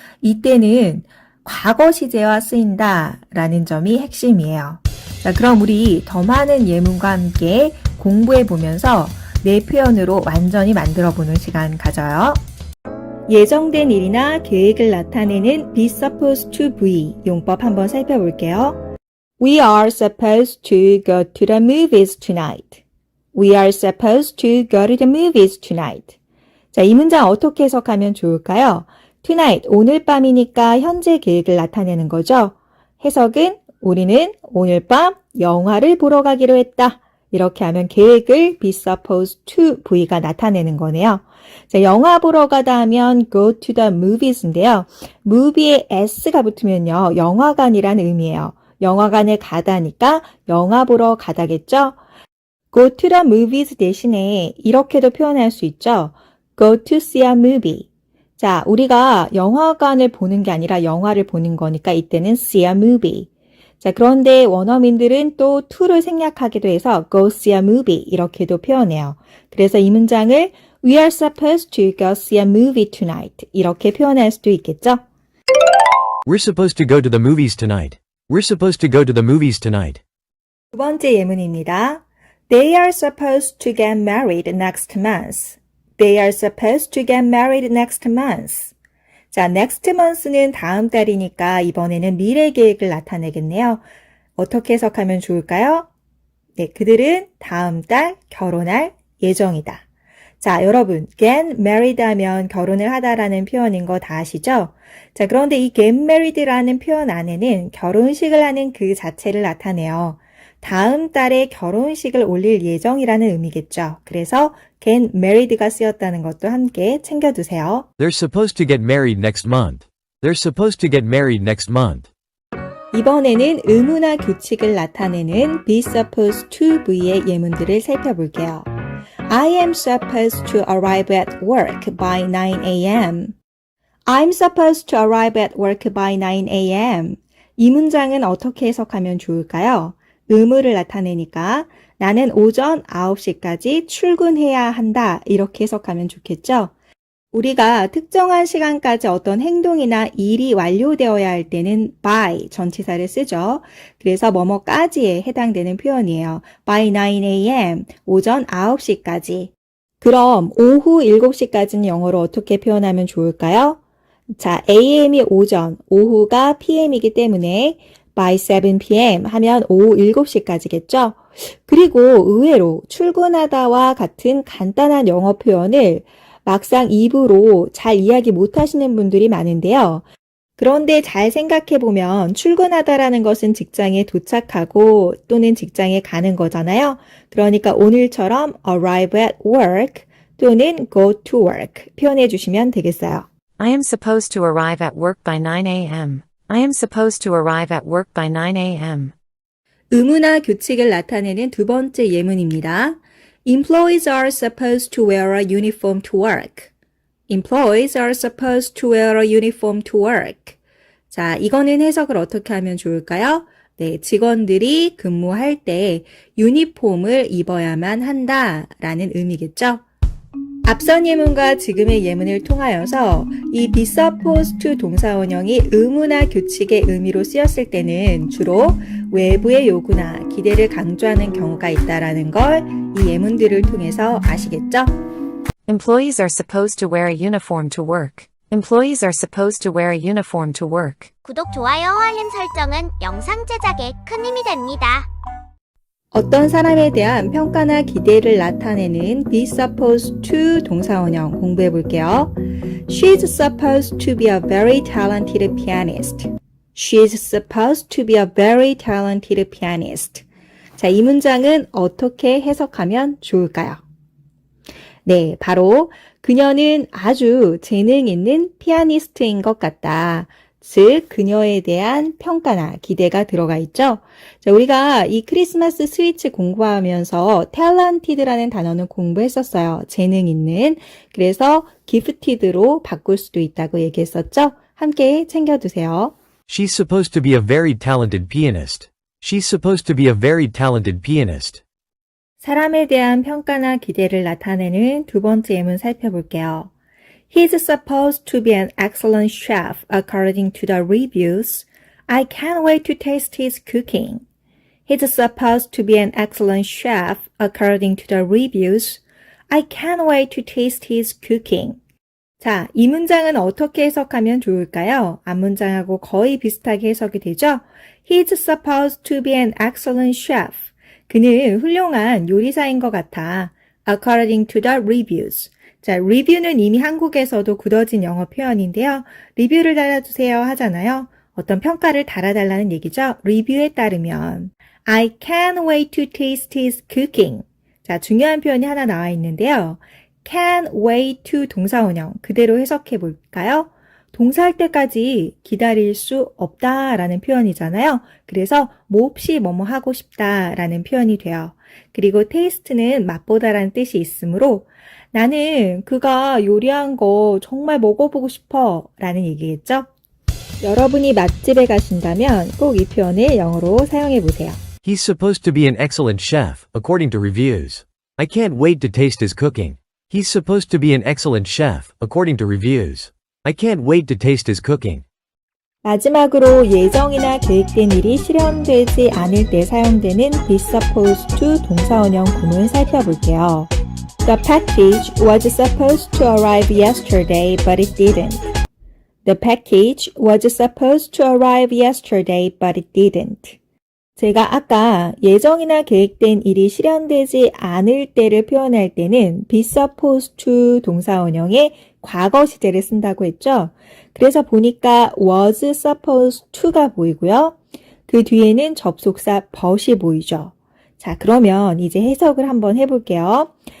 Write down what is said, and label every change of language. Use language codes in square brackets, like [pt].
[ko] 이때는 과거 시제와 쓰인다 라는 점이 핵심이에요. 자, 그럼 우리 더 많은 예문과 함께 공부해 보면서 내 표현으로 완전히 만들어 보는 시간 가져요. 예정된 일이나 계획을 나타내는 [en] be supposed to be [ko] 용법 한번 살펴볼게요. [en] We are supposed to go to the movies tonight. We are supposed to go to the movies tonight. [ko] 자, 이 문장 어떻게 해석하면 좋을까요? tonight, 오늘 밤이니까 현재 계획을 나타내는 거죠. 해석은 우리는 오늘 밤 영화를 보러 가기로 했다. 이렇게 하면 계획을 [en] be supposed to be [ko] 가 나타내는 거네요. 자, 영화 보러 가다 하면 [en] go to the movies [ko] 인데요. movie에 s가 붙으면요, 영화관이라는 의미예요. 영화관에 가다니까 영화 보러 가다겠죠? [en] go to the movies [ko] 대신에 이렇게도 표현할 수 있죠. [en] go to see a movie. [ko] 자, 우리가 영화관을 보는 게 아니라 영화를 보는 거니까 이때는 [en] see a movie. [ko] 자, 그런데 원어민들은 또 to를 생략하기도 해서 [en] go see a movie [ko] 이렇게도 표현해요. 그래서 이 문장을 [en] We are supposed to go see a movie tonight [ko] 이렇게 표현할 수도 있겠죠? [en] We're supposed to go to the movies tonight. We're supposed to go to the movies tonight. [ko] 두 번째 예문입니다. [en] They are supposed to get married next month. They are supposed to get married next month. [ko] 자, next month는 다음 달이니까 이번에는 미래 계획을 나타내겠네요. 어떻게 해석하면 좋을까요? 네, 그들은 다음 달 결혼할 예정이다. 자, 여러분, [en] get married [ko] 하면 결혼을 하다라는 표현인 거 다 아시죠? 자, 그런데 이 [en] get married [ko] 라는 표현 안에는 결혼식을 하는 그 자체를 나타내요. 다음 달에 결혼식을 올릴 예정이라는 의미겠죠. 그래서 [en] get married [ko] 가 쓰였다는 것도 함께 챙겨두세요. [en] They're supposed to get married next month. They're supposed to get married next month. [ko] 이번에는 의무나 규칙을 나타내는 [en] be supposed to be [ko] 의 예문들을 살펴볼게요. [en] I am supposed to arrive at work by 9 a.m. I'm supposed to arrive at work by 9 a.m. [ko] 이 문장은 어떻게 해석하면 좋을까요? 의무를 나타내니까 나는 오전 9시까지 출근해야 한다. 이렇게 해석하면 좋겠죠? 우리가 특정한 시간까지 어떤 행동이나 일이 완료되어야 할 때는 by 전치사를 쓰죠. 그래서 뭐뭐까지에 해당되는 표현이에요. [en] by 9 a.m. [ko] 오전 9시까지. 그럼 오후 7시까지는 영어로 어떻게 표현하면 좋을까요? 자, am이 오전, 오후가 pm이기 때문에 [en] by 7 p.m. [ko] 하면 오후 7시까지겠죠? 그리고 의외로 출근하다와 같은 간단한 영어 표현을 막상 입으로 잘 이야기 못하시는 분들이 많은데요. 그런데 잘 생각해보면 출근하다라는 것은 직장에 도착하고 또는 직장에 가는 거잖아요. 그러니까 오늘처럼 [en] arrive at work [ko] 또는 [en] go to work [ko] 표현해 주시면 되겠어요. [en] I am supposed to arrive at work by 9 a.m. I am supposed to arrive at work by 9 a.m. [ko] 의무나 규칙을 나타내는 두 번째 예문입니다. [en] Employees are supposed to wear a uniform to work. Employees are supposed to wear a uniform to work. [ko] 자, 이거는 해석을 어떻게 하면 좋을까요? 네, 직원들이 근무할 때 유니폼을 입어야만 한다라는 의미겠죠? 앞선 예문과 지금의 예문을 통하여서 이 [en] be supposed to [ko] 동사원형이 의무나 규칙의 의미로 쓰였을 때는 주로 외부의 요구나 기대를 강조하는 경우가 있다라는 걸 이 예문들을 통해서 아시겠죠? [en] Employees are supposed to wear a uniform to work. Employees are supposed to wear a uniform to work. [ko] 구독, 좋아요, 알림 설정은 영상 제작에 큰 힘이 됩니다. 어떤 사람에 대한 평가나 기대를 나타내는 [en] be supposed to [ko] 동사원형 공부해 볼게요. [en] She's supposed to be a very talented pianist. She's supposed to be a very talented pianist. [ko] 자, 이 문장은 어떻게 해석하면 좋을까요? 네, 바로 그녀는 아주 재능 있는 피아니스트인 것 같다. 즉, 그녀에 대한 평가나 기대가 들어가 있죠. 자, 우리가 이 크리스마스 스위치 공부하면서 talented라는 단어는 공부했었어요. 재능 있는. 그래서 gifted로 바꿀 수도 있다고 얘기했었죠. 함께 챙겨두세요. [en] She's supposed to be a very talented pianist. She's supposed to be a very talented pianist. [ko] 사람에 대한 평가나 기대를 나타내는 두 번째 예문 살펴볼게요. [en] He's supposed to be an excellent chef according to the reviews. I can't wait to taste his cooking. He's supposed to be an excellent chef according to the reviews. I can't wait to taste his cooking. [ko] 자, 이 문장은 어떻게 해석하면 좋을까요? 앞문장하고 거의 비슷하게 해석이 되죠? [en] He's supposed to be an excellent chef. [ko] 그는 훌륭한 요리사인 것 같아. [en] According to the reviews. [ko] 자, 리뷰는 이미 한국에서도 굳어진 영어 표현인데요. 리뷰를 달아주세요 하잖아요. 어떤 평가를 달아달라는 얘기죠. 리뷰에 따르면 [en] I can't wait to taste his cooking. [ko] 자, 중요한 표현이 하나 나와 있는데요. [en] can't wait to [ko] 동사원형 그대로 해석해 볼까요? 동사할 때까지 기다릴 수 없다라는 표현이잖아요. 그래서 몹시 뭐뭐 하고 싶다라는 표현이 돼요. 그리고 taste는 맛보다라는 뜻이 있으므로 나는 그가 요리한 거 정말 먹어보고 싶어 라는 얘기겠죠? 여러분이 맛집에 가신다면 꼭 이 표현을 영어로 사용해 보세요. [en] He's supposed to be an excellent chef, according to reviews. I can't wait to taste his cooking. He's supposed to be an excellent chef, according to reviews. I can't wait to taste his cooking. [ko] 마지막으로 예정이나 계획된 일이 실현되지 않을 때 사용되는 [en] be supposed to [ko] 동사원형 구문 살펴볼게요. [en] The package was supposed to arrive yesterday, but it didn't. The package was supposed to arrive yesterday, but it didn't. [ko] 제가 아까 예정이나 계획된 일이 실현되지 않을 때를 표현할 때는 [en] be supposed to [ko] 동사원형의 과거 시제를 쓴다고 했죠. 그래서 보니까 [en] was supposed to [ko] 가 보이고요. 그 뒤에는 접속사 but이 보이죠. 자, 그러면 이제 해석을 한번 해볼게요.